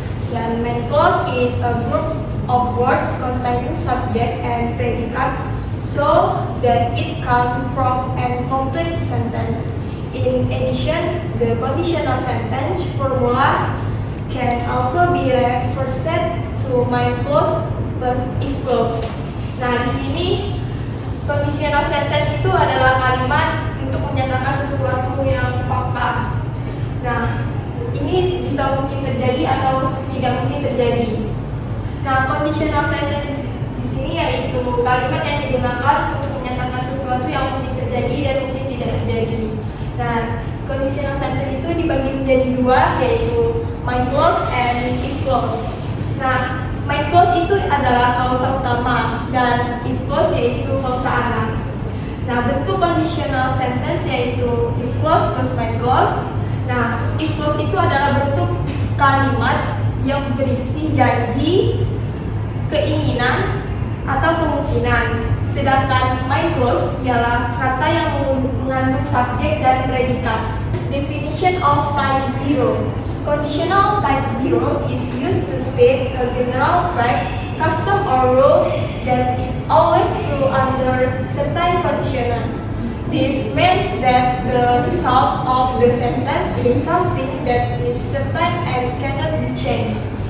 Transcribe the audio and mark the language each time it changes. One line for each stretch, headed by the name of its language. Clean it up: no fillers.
English: Then main clause is a group of words containing subject and predicate so that it can form a complete sentence. In addition, the conditional sentence formula can also be reversed to main clause plus if clause.
Indonesian: Nah, di sini conditional sentence itu adalah kalimat untuk menyatakan sesuatu yang fakta. Nah, ini bisa mungkin terjadi atau tidak mungkin terjadi. Nah, conditional sentence di sini yaitu kalimat yang digunakan untuk menyatakan sesuatu yang mungkin terjadi dan mungkin tidak terjadi. Nah, conditional sentence itu dibagi menjadi dua, yaitu main clause and if clause. Nah, main clause itu adalah klausa utama dan if clause yaitu klausa anak. Nah, bentuk conditional sentence yaitu if clause plus main clause. Nah, if clause itu adalah bentuk kalimat yang berisi janji, keinginan, atau kemungkinan. Sedangkan main clause ialah kata yang mengandung subjek dan predikat.
English: Definition of type 0. Conditional type 0 is used to state a general fact, custom or rule that is always true under certain conditions. This means that the result of the sentence is something that is certain and cannot be changed.